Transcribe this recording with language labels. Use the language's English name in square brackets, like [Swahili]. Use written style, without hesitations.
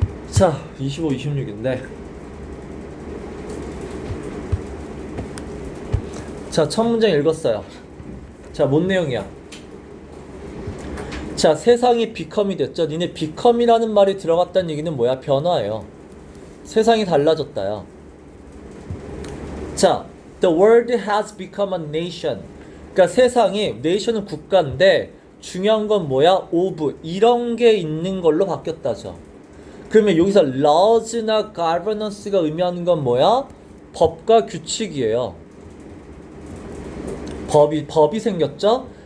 [Korean] 자, 25, 26인데, 자, 첫 문장 읽었어요. 자, 뭔 내용이야? 자, 세상이 become이 됐죠. 니네 become이라는 말이 들어갔다는 얘기는 뭐야? 변화예요. 세상이 달라졌다야. [English] 자, the world has become a nation. [Korean] 그러니까 세상이, nation은 국가인데 중요한 건 뭐야? of, 이런 게 있는 걸로 바뀌었다죠. 그러면 여기서 laws나 governance가 의미하는 건 뭐야? 법과 규칙이에요. 법이 생겼죠?